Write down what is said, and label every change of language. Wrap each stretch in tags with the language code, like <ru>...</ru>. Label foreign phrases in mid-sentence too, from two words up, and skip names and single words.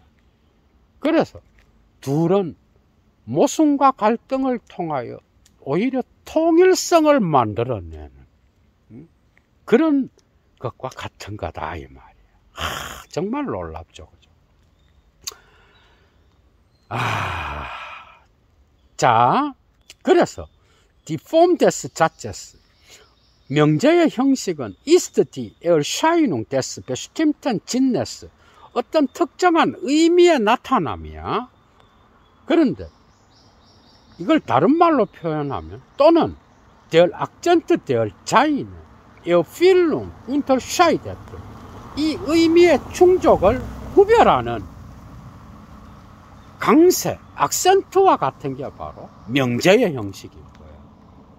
<ko>그래서 둘은 모순과 갈등을 통하여 오히려 통일성을 만들어내는 그런 것과 같은 거다 이 말이에요. 정말 놀랍죠, 그죠? 자, 그래서</ko> <de>die Form des Satzes,</de> <ko>명제의 형식은</ko> <de>ist die Erscheinung des bestimmten Sinnes,</de> <ko>어떤 특정한 의미의 나타남이야. 그런데 이걸 다른 말로 표현하면 또는</ko> <de>der Akzent der Zeile, Erfüllung unterscheidet,</de> <ko>이 의미의 충족을 구별하는 강세, 악센트와 같은 게 바로 명제의 형식인 거예요.</ko>